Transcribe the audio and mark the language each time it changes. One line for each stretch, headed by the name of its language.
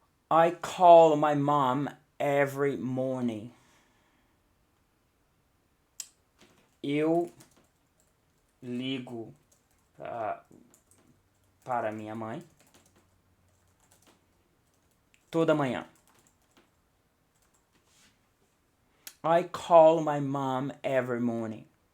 English: I call my mom every morning.
Portuguese: Eu ligo para minha mãe toda manhã.
English: I call my mom every morning.